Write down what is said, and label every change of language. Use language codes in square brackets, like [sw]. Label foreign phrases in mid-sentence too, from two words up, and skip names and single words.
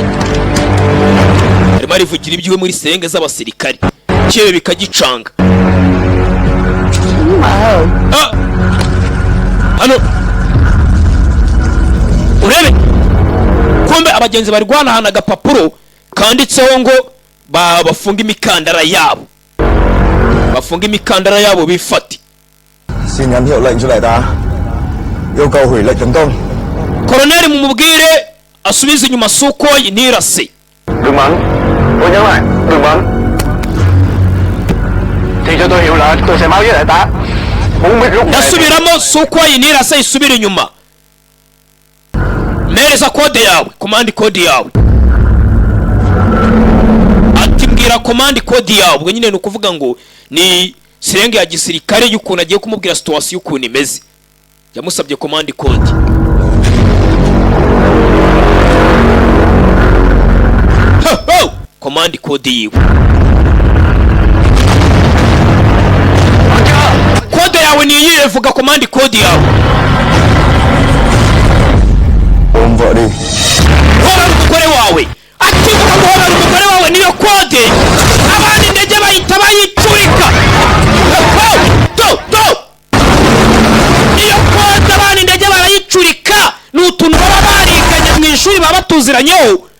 [rw] arimo arivugira ibyiwe muri senge z'abasirikare cyewe bikagicanga hano urebe kumbe abagenzi bari guhanahana agapapuro kanditseho ngo bafunga imikandara yabo bifate [vi] yêu cầu hủy lệnh tấn công. [rw] Koroneli mumubwire asubize inyuma Sukhoi ntirase. [vi] Đừng bắn, tôi nhớ lại, đừng bắn. Thì cho tôi hiểu là tôi sẽ báo với đại tá. Muốn biết lúc này. [rw] Ndasubiramo Sukhoi ntirase isubire inyuma. Mereza kode yawe, [en] command code [rw] yawe. Ati mbwira [en] command code [rw] yawe, ubwo nyine nukuvuga ngo ni sirenge ya gisirikare y'ukuntu agiye kumubwira situation y'ukuntu imeze. Yamusabye [en] command code. Command code [rw] yiwe. Code yawe ni iyihe? Vuga [en] command code [rw] yawe. [vi] Ôm vợ đi. [rw] Hora umugore wawe. Ati vuga ngo hora umugore wawe niyo code. Abandi ndege bahita bayicurika. Niyo code abandi ndege barayicurika. N'utuntu baba bariganye mu ishuri baba batuziranyeho.